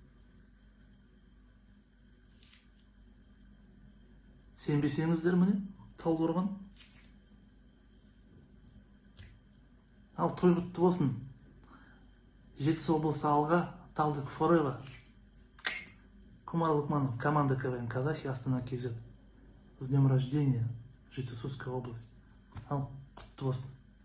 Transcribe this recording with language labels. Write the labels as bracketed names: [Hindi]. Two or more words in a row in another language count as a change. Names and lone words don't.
[Kazakh] Сенбесеңіздер міне, Талдықорған. Ал той құтты болсын. Жетісу облысы алға, Талдык форева. Құмар Лұқманов, команда КВН Казахи, Астана КЗ. [Russian] С днем рождения, Жетісуская область. [Kazakh] Ал құтты болсын.